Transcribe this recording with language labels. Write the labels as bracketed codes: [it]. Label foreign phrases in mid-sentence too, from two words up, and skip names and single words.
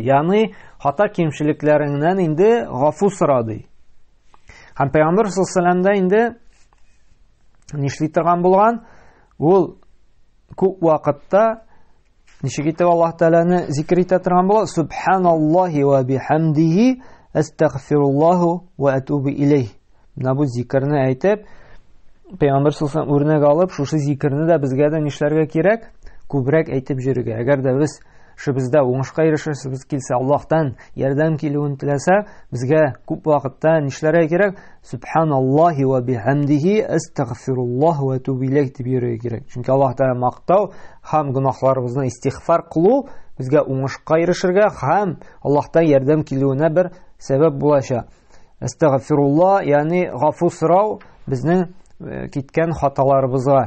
[tt] Ягъни хата кимчелекләреңнән инде гафу сорады. Һәм Пәйгамбер [ar] صلى الله عليه وسلم [tt] инде нишли торган булган, ул күп вакытта ничек итеп Аллаһ Тәгаләне зикр итә торган була? [ar] سبحان الله وبحمده أستغفر الله وأتوب إليه. [tt] Менә бу зикрне әйтеп, Пәйгамбер [ar] صلى الله عليه وسلم [tt] үрнәк алып, шушы зикрне дә безгә дә нишләргә кирәк? Күбрәк әйтеп йөрергә. Әгәр дә без эшебездә уңышка ирешәсебез килсә, Аллаһтан ярдәм килүен теләсә, безгә күп вакытта нишләргә кирәк? [ar] سبحان الله وبحمده أستغفر الله وأتوب إليه [tt] дип йөрергә кирәк. Чөнки Аллаһ Тәгалә мактау һәм гөнаһларыбызны истигъфар кылу безгә уңышка ирешергә һәм Аллаһтан ярдәм килүенә бер сәбәп булачак. Астагфируллаһ, ягъни гафу сорау безнең киткән хаталарыбызга.